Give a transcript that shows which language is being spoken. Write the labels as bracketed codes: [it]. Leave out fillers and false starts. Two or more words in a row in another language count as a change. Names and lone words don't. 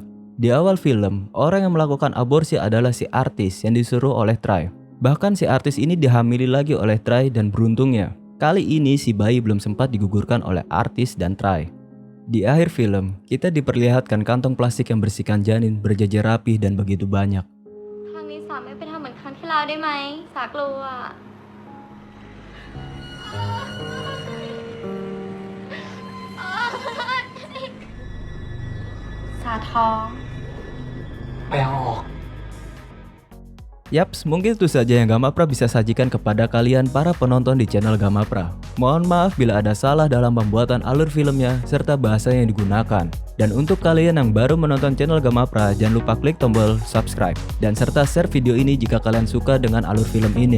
[id] Di awal film, orang yang melakukan aborsi adalah si artis yang disuruh oleh Trai. Bahkan si artis ini dihamili lagi oleh Trai dan beruntungnya, kali ini si bayi belum sempat digugurkan oleh artis dan Trai. Di akhir film, kita diperlihatkan kantong plastik yang berisikan janin berjajar rapi dan begitu banyak. [th] ครั้งนี้สาไม่ไปทำเหมือนครั้งที่แล้วได้ไหมสากลัว สาท้อง ไปเอาออก [id] Yaps, mungkin itu saja yang Gamapra bisa sajikan kepada kalian para penonton di channel Gamapra. Mohon maaf bila ada salah dalam pembuatan alur filmnya serta bahasa yang digunakan. Dan untuk kalian yang baru menonton channel Gamapra, jangan lupa klik tombol subscribe dan serta share video ini jika kalian suka dengan alur film ini.